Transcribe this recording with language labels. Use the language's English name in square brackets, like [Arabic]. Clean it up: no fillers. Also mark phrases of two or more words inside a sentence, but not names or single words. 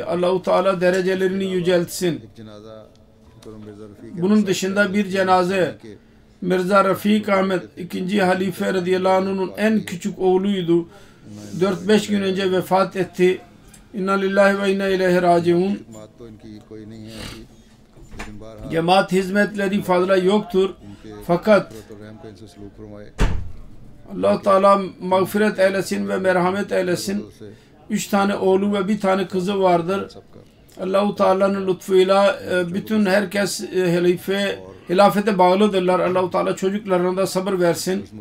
[Turkish] Allah-u Teala derecelerini yüceltsin. Bunun dışında bir cenaze Mirza Rafik Ahmet 2. halife [Arabic] رضی اللہ عنہ'ın [Turkish] en küçük oğluydu. 4-5 gün önce vefat etti. [Arabic] إنا لله وإنا إليه راجعون. [Urdu] لیکن بہرحال [Turkish] Cemaat hizmetleri fazla yoktur. Fakat [Urdu] قدرت اور رحم کا ان سے سلوک فرمائے. [Turkish] Allah Teala mağfiret eylesin ve merhamet eylesin. 3 tane oğlu ve 1 tane kızı vardır. Allah-u Teala'nın lütfuyla bütün herkes hilafete bağlıdırlar. Allah-u Teala çocuklarına da sabır versin.